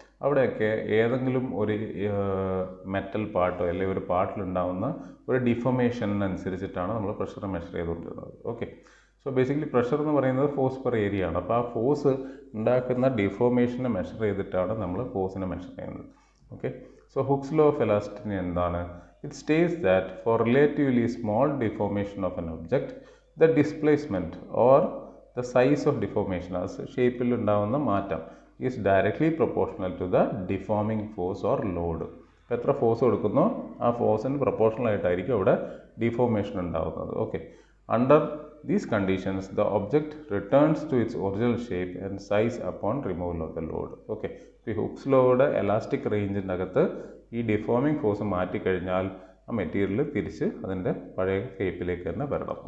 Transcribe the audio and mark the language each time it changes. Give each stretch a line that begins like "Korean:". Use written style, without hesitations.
Malayalam: അവിടെയൊക്കെ ഏതെങ്കിലും ഒരു മെറ്റൽ പാർട്ടോ അല്ലെങ്കിൽ ഒരു പാർട്ടിലുണ്ടാവുന്ന ഒരു ഡിഫോമേഷനനുസരിച്ചിട്ടാണ് നമ്മൾ പ്രഷർ മെഷർ ചെയ്തുകൊണ്ടിരുന്നത്. ഓക്കെ, സോ ബേസിക്കലി പ്രഷർ എന്ന് പറയുന്നത് ഫോഴ്സ് പെർ ഏരിയ ആണ്. അപ്പോൾ ആ ഫോഴ്സ് ഉണ്ടാക്കുന്ന ഡിഫോമേഷനെ മെഷർ ചെയ്തിട്ടാണ് നമ്മൾ ഫോഴ്സിനെ മെഷർ ചെയ്യുന്നത്. Okay, so hooks law of elasticity എന്താണ്?
English: It states that for relatively small deformation of an object, the displacement or the size of deformation as shape
Malayalam: il undavunna maatam
English: is directly proportional to the deforming force or load.
Malayalam: എത്ര force കൊടുക്കുന്നോ ആ ഫോഴ്സിന് proportional ആയിട്ടായിരിക്കും അവിടെ deformation ഉണ്ടാകുന്നത്.
English: Okay, under these conditions the object returns to its original shape and size upon removal of the load.
Malayalam: Okay, ഈ hooks ലോയുടെ elastic റേഞ്ചിൻ്റെ അകത്ത് ഈ deforming force മാറ്റിക്കഴിഞ്ഞാൽ ആ material തിരിച്ച് അതിൻ്റെ പഴയ ഷേപ്പിലേക്ക് തന്നെ വരണം.